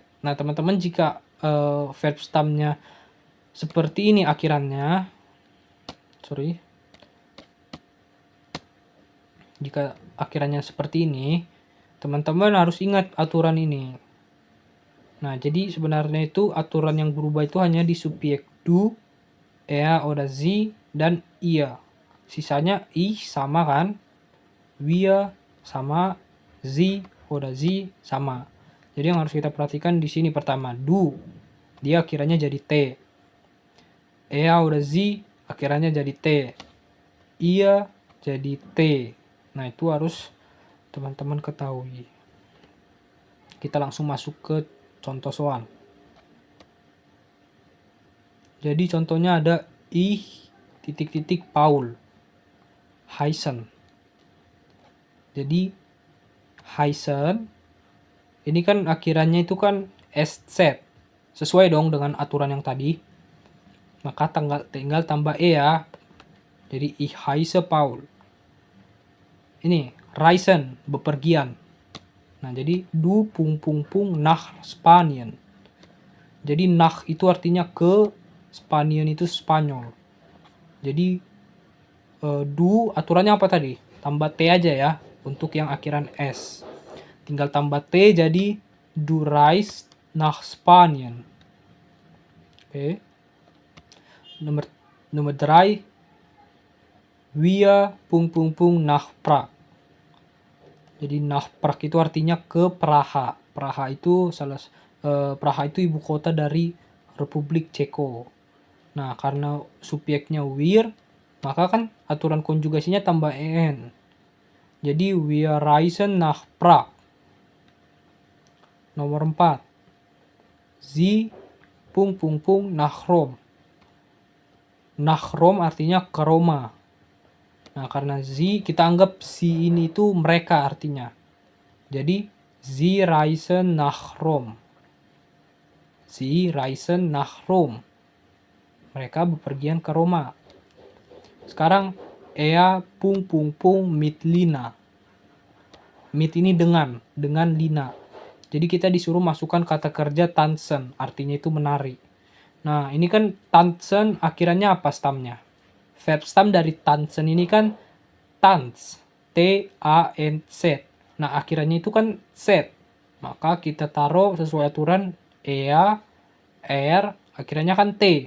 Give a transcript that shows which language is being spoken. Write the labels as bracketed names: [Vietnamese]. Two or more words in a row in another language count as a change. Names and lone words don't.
[Indonesian] Nah, teman-teman jika [English] verb stemnya [Indonesian] seperti ini akhirannya, jika akhirannya seperti ini, teman-teman harus ingat aturan ini. Nah, jadi sebenarnya itu aturan yang berubah itu hanya di subjek du, [German] oder sie, [Indonesian] dan ihr. Sisanya ich sama kan, wir sama, [German] sie oder sie [Indonesian] sama. Jadi yang harus kita perhatikan di sini pertama, du, dia akhirannya jadi T. [German] Oder sie [Indonesian] akhirannya jadi T. Ia jadi T. Nah, itu harus teman-teman ketahui. Kita langsung masuk ke contoh soal. Jadi contohnya ada Paul heißen. Jadi heißen ini kan akhirannya itu kan st. Sesuai dong dengan aturan yang tadi. Maka tinggal tambah ya. Jadi [German] ich heiße Paul. [Indonesian] Ini reisen, bepergian. Nah, jadi [German] du nach Spanien. [Indonesian] Jadi nach itu artinya ke, Spanien itu Spanyol. Jadi du aturannya apa tadi? Tambah T aja ya untuk yang akhiran S. Tinggal tambah T jadi [German] du reist nach Spanien. [Indonesian] Oke. Nomor 3, [German] wir nach Prag. [Indonesian] Jadi [German] nach Prag [Indonesian] itu artinya ke Praha. Praha itu ibu kota dari Republik Ceko. Nah, karena subjeknya wir, maka kan aturan konjugasinya tambah en. Jadi [German] wir reisen nach Prag. [Indonesian] Nomor 4. [German] Sie nach Rom. Nach Rom [Indonesian] artinya ke Roma. Nah, karena sie kita anggap si ini itu mereka artinya. Jadi [German] sie reisen nach Rom. Sie reisen nach Rom. [Indonesian] Mereka bepergian ke Roma. Sekarang mit Lina. Mit ini dengan Lina. Jadi kita disuruh masukkan kata kerja tanzen, artinya itu menari. Nah, ini kan tanzen akhirannya apa stamnya? [English] Verb stem [Indonesian] dari tanzen ini kan tanz, T-A-N-Z. Nah, akhirannya itu kan Z. Maka kita taruh sesuai aturan akhirannya kan T.